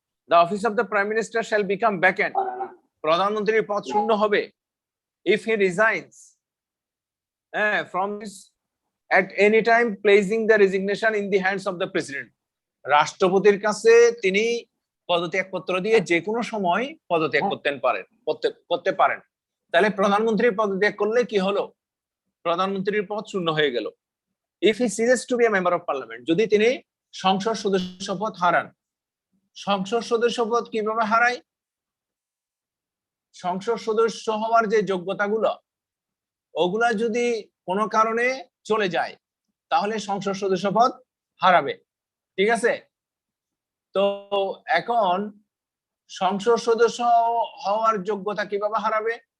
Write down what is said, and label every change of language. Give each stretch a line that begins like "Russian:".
English: the office of the prime minister shall become vacant,
Bangla: প্রধানমন্ত্রীর পদ শূন্য হবে
English: if he resigns from this at any time, placing the resignation in the hands of the president,
Bangla: রাষ্ট্রপতির কাছে তিনি পদত্যাগপত্র দিয়ে যে কোনো সময় পদত্যাগ করতে পারেন। তাহলে প্রধানমন্ত্রী পদত্যাগ করলে কি হলো? প্রধানমন্ত্রীর পদ শূন্য হয়ে গেল।
English: if he ceases to be a member of parliament,
Bangla: যদি তিনি সংসদ সদস্য পদ হারান। সংসদ সদস্য পদ কিভাবে হারায়? সংসদ সদস্য হওয়ার যে যোগ্যতাগুলো, ওগুলা যদি কোনো কারণে চলে যায়, তাহলে সংসদ সদস্য পদ হারাবে, ঠিক আছে? তো এখন সংসদ সদস্য হওয়ার যোগ্যতা কিভাবে হারাবে?